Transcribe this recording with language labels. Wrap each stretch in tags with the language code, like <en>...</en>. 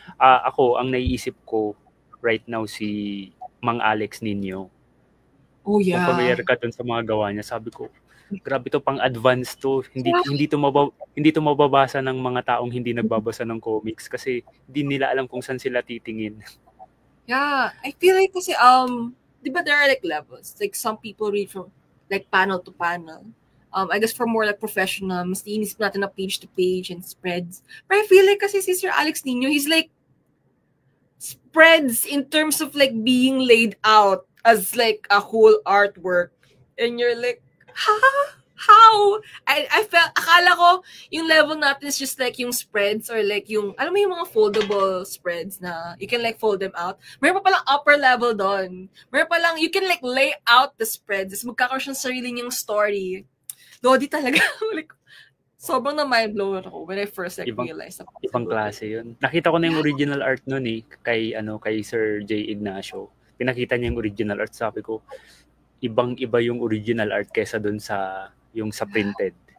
<tl>Ako, ang naiisip ko right now si Mang Alex Nino.</tl> <en>Oh yeah.</en> <tl>Kung familiar ka dun sa mga gawa niya, sabi ko, grabe to, pang advanced to. Hindi to mababasa ng mga taong hindi nagbabasa ng comics kasi hindi nila alam kung saan sila titingin.</tl> <en>Yeah, I feel like kasi di ba there are like levels? Like some people read from like panel to panel. I guess for more like professional, mas inisip natin na page to page and spreads. But I feel like kasi si Sir Alex Nino, he's like spreads in terms of like being laid out as like a whole artwork. And you're like, how? I felt, akala ko, yung level natin is just like yung spreads or like yung, alam mo yung mga foldable spreads na you can like fold them out.</en> <tl>Meron pa palang upper level doon. Meron pa lang, you can like lay out the spreads. Magkakaroon siya ng sarili niyang story. Lodi talaga. Like, sobrang na mind-blown ako when I first like realized. Ibang klase yun. Nakita ko na yung original art nun kay Sir J. Ignacio. Pinakita niya yung original art. Sabi ko, ibang-iba yung original art kesa dun sa printed.</tl>